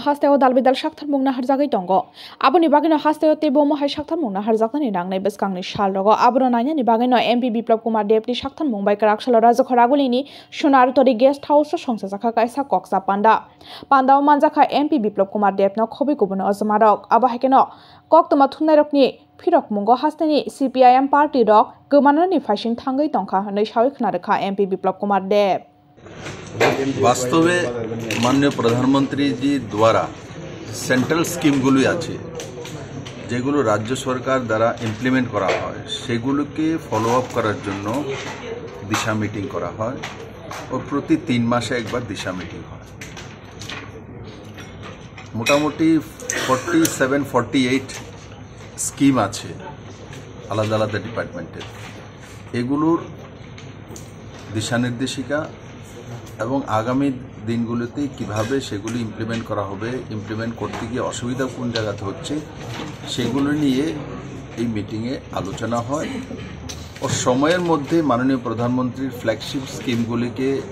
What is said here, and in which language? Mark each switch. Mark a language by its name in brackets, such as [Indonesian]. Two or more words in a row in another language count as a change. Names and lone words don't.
[Kok Borok] hasteo dalbidal Shakthar Mungna harjagai tongo aboni bagino hasteo tebo mohai Shakthar Mungna harjakani nangnai beskangni shalrogo abro nanya ni bagino MP Biplop Kumar Debni Shakthar Mumbai Krakshalo Rajakhadaguli ni Shunar Tori Guest House ro Songzaka Kaisa Koksa Panda Pandao Manjaka MP Biplop Kumar Debno khobui kobun ozmarok abo hakeno koktoma thunnairokni Phirok Mungo hasteni CPIM party rok gomanani faising thangai tongkha hanai sawi khnarekha MP Biplop Kumar Deb [Hindi] वास्तव में माननीय प्रधानमंत्री जी द्वारा [Bangla] सेंट्रल स्कीमगुलो আছে যেগুলো রাজ্য সরকার দ্বারা ইমপ্লিমেন্ট করা হয় সেগুলোকে ফলো আপ করার জন্য দিশা মিটিং করা হয় ও প্রতি 3 মাসে একবার দিশা মিটিং হয় মোটামুটি 47-48 স্কিম আছে আলাদা আলাদা ডিপার্টমেন্টের এগুলোর দিশা নির্দেশিকা এবং আগামী দিনগুলোতে কিভাবে সেগুলো ইমপ্লিমেন্ট করা হবে ইমপ্লিমেন্ট করতে গিয়ে অসুবিধা কোন জায়গাতে হচ্ছে সেগুলো নিয়ে এই মিটিংয়ে আলোচনা হয় ও সময়ের মধ্যে মাননীয় প্রধানমন্ত্রীর ফ্ল্যাগশিপ স্কিমগুলিকে